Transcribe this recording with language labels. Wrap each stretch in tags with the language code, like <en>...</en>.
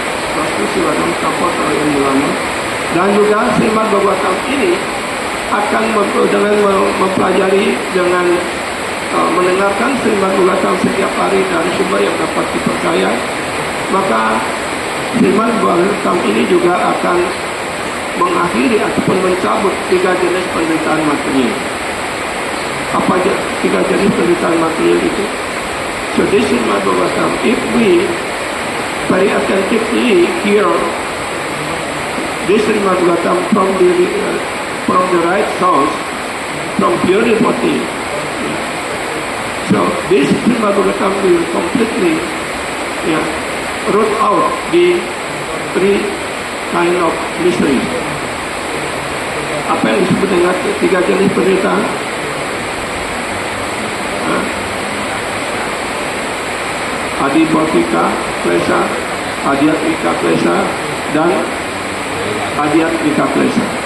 <id>Pasti silakan support yang ulama. Dan juga Srimad Bhagavatam ini akan dengan mempelajari, dengan mendengarkan Srimad Bhagavatam setiap hari dari sumber yang dapat dipercaya, maka Srimad Bhagavatam ini juga akan mengakhiri ataupun mencabut 3 jenis penderitaan material. Apa aja 3 jenis penderitaan material itu?</id> <en>So this Srimad Bhagavatam, if we very attentively hear this Srimad Bhagavatam from the right source, from pure devotee, so this Srimad Bhagavatam will completely root out the 3 kind of mysteries.</en> <id>Apa yang disebut dengan 3 jenis penderitaan? Adi Bhautika Klesa, Adhyatmika Klesa, dan Adhyatmika Klesa.</id>